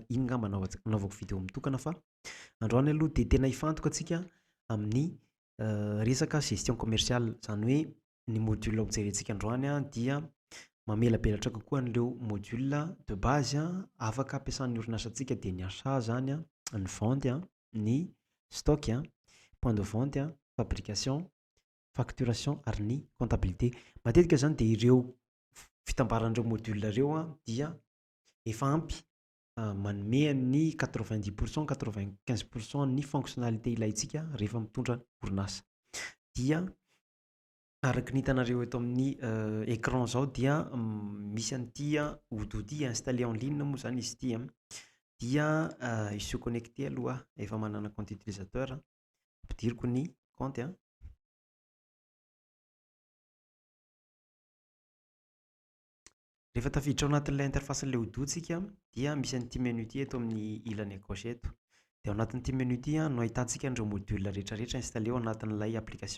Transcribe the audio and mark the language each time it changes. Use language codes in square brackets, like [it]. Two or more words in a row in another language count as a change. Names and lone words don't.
[mg] Iny ngamba nanaovako vidéo mitokana fa androany aloha dia tena hifantoka antsika amin'ny resaka [fr] gestion commerciale, [mg] izany hoe ny module hojerentsika androany dia mamelabelatra kokoa an'ireo [fr] module de base [mg] afaka ampiasan'ny orinasantsika, dia ny achat zany, ny vente, ny stock, [fr] point de vente, [mg] fabrication, facturation ary ny comptabilité. Matetika zany dia ireo fitambaran'ireo module ireo dia efa ampy manome ny 90% 95% ny fonctionnalité ilayntsika rehefa mitondra orinasa. Dia araka ny hitanareo eto amin'ny écran zao dia misy an'ity Odoo ity [fr] installé en ligne [mg] moa zany izy ity, dia [fr] il se connecter [mg] aloha, efa manana [fr] compte utilisateur, [mg] ampidiriko ny compte. Rehefa tafiditra ao anatin'ilay interface n'ilay Odoo tsika dia misy an'ity menu ity eto amin'ny ilany [fr] à gauche [mg] eto. Dia ao anatin'ity menu ity no ahitantsika an'ireo module rehetrarehetra installé ao anatin'ilay application.